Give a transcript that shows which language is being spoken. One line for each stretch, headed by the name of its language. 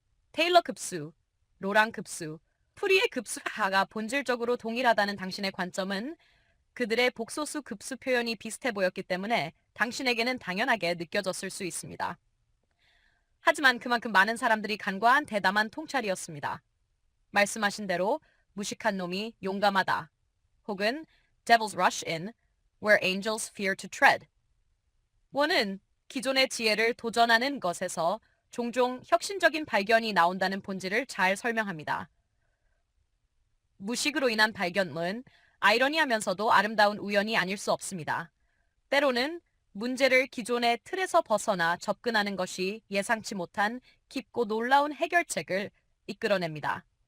Korean: 테일러 급수, 로랑 급수, 푸리의 급수하가 본질적으로 동일하다는 당신의 관점은 그들의 복소수 급수 표현이 비슷해 보였기 때문에 당신에게는 당연하게 느껴졌을 수 있습니다. 하지만 그만큼 많은 사람들이 간과한 대담한 통찰이었습니다. 말씀하신 대로 무식한 놈이 용감하다, 혹은
English: devils rush in where angels fear to tread.
Korean: 원은 기존의 지혜를 도전하는 것에서 종종 혁신적인 발견이 나온다는 본질을 잘 설명합니다. 무식으로 인한 발견은 아이러니하면서도 아름다운 우연이 아닐 수 없습니다. 때로는 문제를 기존의 틀에서 벗어나 접근하는 것이 예상치 못한 깊고 놀라운 해결책을 이끌어냅니다.